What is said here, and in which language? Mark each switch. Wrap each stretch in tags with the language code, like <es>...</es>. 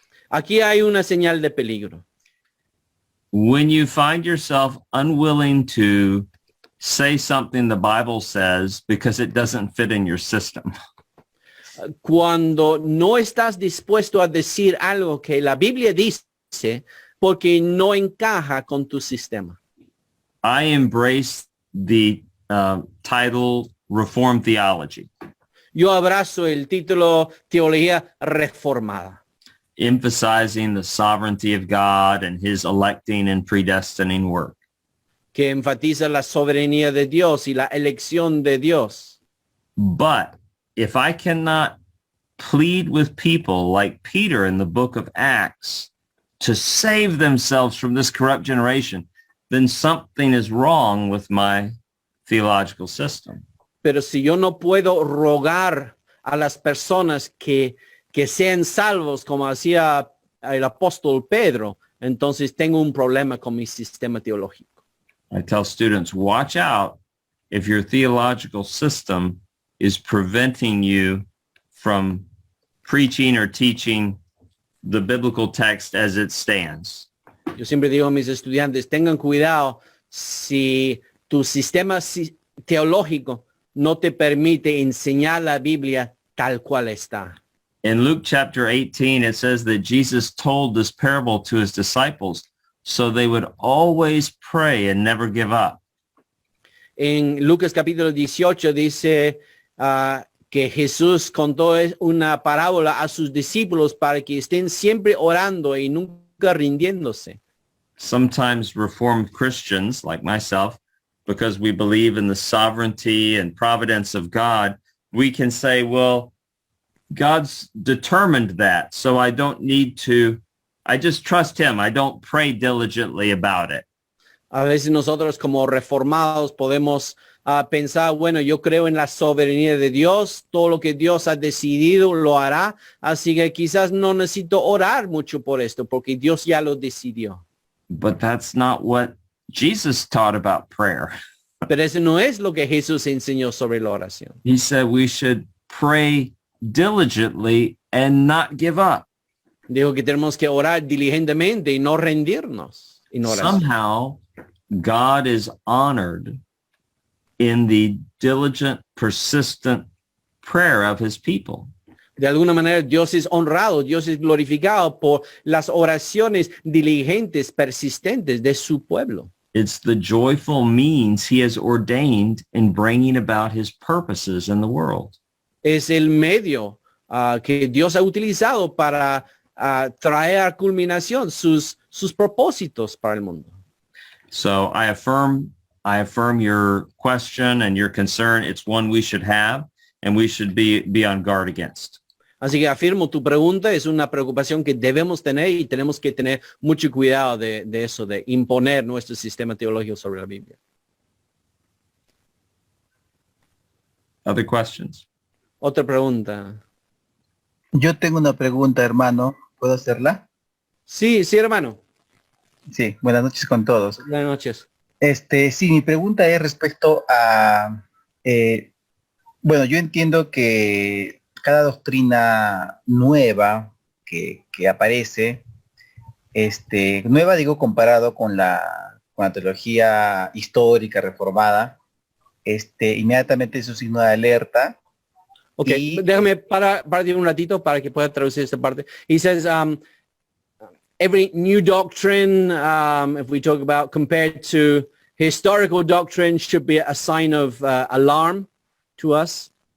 <es>Aquí hay una señal de peligro.</es> <en>When you find yourself unwilling to say something the Bible says because it doesn't fit in your system.</en> <es>Cuando no estás dispuesto a decir algo que la Biblia dice porque no encaja con tu sistema.</es> <en>I embrace the title Reformed Theology,</en> <es>Yo abrazo el título Teología Reformada,</es> <en>emphasizing the sovereignty of God and his electing and predestining work.</en> <es>que enfatiza la soberanía de Dios y la elección de Dios.</es> <en>But if I cannot plead with people like Peter in the book of Acts to save themselves from this corrupt generation, then something is wrong with my theological system.</en> <es>Pero si yo no puedo rogar a las personas que sean salvos como hacía el apóstol Pedro, entonces tengo un problema con mi sistema teológico.</es> <en>I tell students, watch out if your theological system is preventing you from preaching or teaching the biblical text as it stands.</en> <es>Yo siempre digo a mis estudiantes, tengan cuidado si tu sistema teológico no te permite enseñar la Biblia tal cual está.</es> <en>In Luke chapter 18, it says that Jesus told this parable to his disciples so they would always pray and never give up.</en> <es>En Lucas capítulo 18 dice que Jesús contó una parábola a sus discípulos para que estén siempre orando y nunca rindiéndose.</es> <en>Sometimes Reformed Christians like myself, because we believe in the sovereignty and providence of God, we can say, well, God's determined that, so I just trust him. I don't pray diligently about it.</en> <es>A veces nosotros como reformados podemos pensar, bueno, yo creo en la soberanía de Dios, todo lo que Dios ha decidido lo hará, así que quizás no necesito orar mucho por esto, porque Dios ya lo decidió.</es> <en>But that's not what Jesus taught about prayer.</en> <es>Pero eso no es lo que Jesús enseñó sobre la oración.</es> <en>He said we should pray diligently and not give up.</en> <es>Dijo que tenemos que orar diligentemente y no rendirnos en oración.</es> <en>Somehow, God is honored in the diligent, persistent prayer of his people.</en> <es>De alguna manera Dios es honrado, Dios es glorificado por las oraciones diligentes, persistentes de su pueblo.</es> <en>It's the joyful means he has ordained in bringing about his purposes in the world.</en> <es>Es el medio que Dios ha utilizado para traer a culminación sus propósitos para el mundo.</es> <en>So I affirm your question and your concern. It's one we should have and we should be on guard against.</en> <es>Así que afirmo, tu pregunta es una preocupación que debemos tener y tenemos que tener mucho cuidado de eso, de imponer nuestro sistema teológico sobre la Biblia.</es> <en>Other questions?</en> <es>Otra pregunta. Yo tengo una pregunta, hermano. ¿Puedo hacerla? Sí, hermano. Sí, buenas noches con todos. Buenas noches. Sí, mi pregunta es respecto a... bueno, yo entiendo que cada doctrina nueva que aparece, nueva digo comparado con la teología histórica reformada, inmediatamente es un signo de alerta. Ok, déjame parar un ratito para que pueda traducir esta parte.</es> <en>He says, every new doctrine, if we talk about compared to historical doctrine, should be a sign of alarm to us.</en>